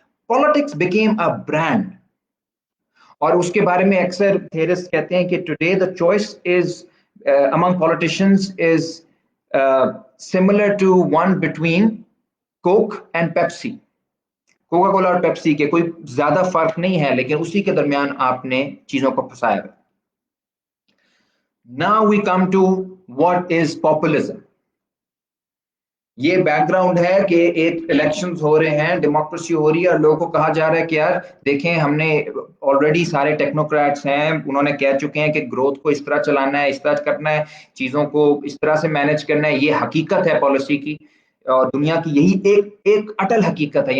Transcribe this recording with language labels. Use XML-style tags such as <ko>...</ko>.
<en>Politics became a brand.</en> <ur>اور اس کے بارے میں اکثر تھیورسٹ کہتے ہیں کہ</ur> <en>Today the choice is among politicians is similar to one between Coke and Pepsi.</en> <ur>Coca Cola اور پیپسی کے کوئی زیادہ فرق نہیں ہے، لیکن اسی کے درمیان آپ نے چیزوں کو پھنسایا ہے.</ur> <en>Now we come to what is populism.</en> <ur>یہ بیک گراؤنڈ ہے کہ ایک الیکشنز ہو رہے ہیں، ڈیموکریسی ہو رہی ہے، اور لوگوں کو کہا جا رہا ہے کہ یار دیکھیں ہم نے آلریڈی سارے ٹیکنوکریٹس ہیں، انہوں نے کہہ چکے ہیں کہ گروتھ کو اس طرح چلانا ہے، اس طرح کرنا ہے، چیزوں کو اس طرح سے مینج کرنا ہے. یہ حقیقت ہے پالیسی کی، اور دنیا کی یہی ایک اٹل حقیقت ہے.</ur>